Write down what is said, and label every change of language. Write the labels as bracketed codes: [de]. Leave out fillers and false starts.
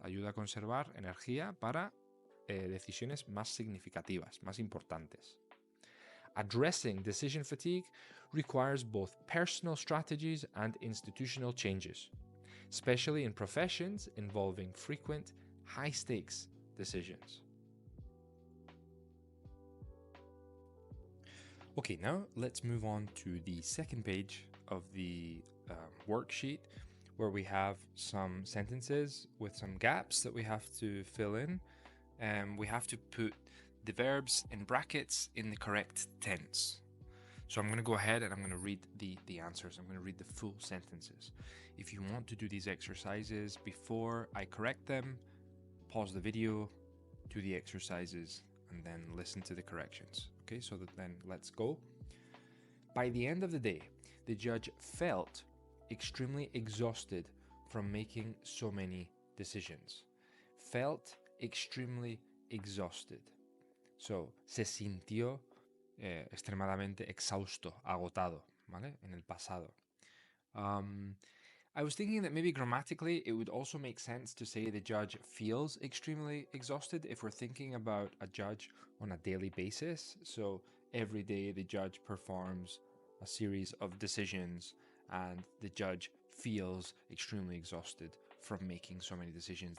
[es] Ayuda a conservar energía para decisiones más significativas, más importantes. [en] Addressing decision fatigue requires both personal strategies and institutional changes, especially in professions involving frequent, high-stakes decisions. Okay, now let's move on to the second page of the worksheet, where we have some sentences with some gaps that we have to fill in. We have to put the verbs in brackets in the correct tense. So I'm going to go ahead and I'm going to read the answers. I'm going to read the full sentences. If you want to do these exercises before I correct them, pause the video, do the exercises, and then listen to the corrections. Okay, so then let's go. By the end of the day, the judge felt extremely exhausted from making so many decisions. Felt extremely exhausted. [es] So, se sintió extremadamente exhausto, agotado, ¿vale? En el pasado. [en] I was thinking that maybe grammatically it would also make sense to say the judge feels extremely exhausted if we're thinking about a judge on a daily basis. So every day the judge performs a series of decisions and the judge feels extremely exhausted from making so many decisions.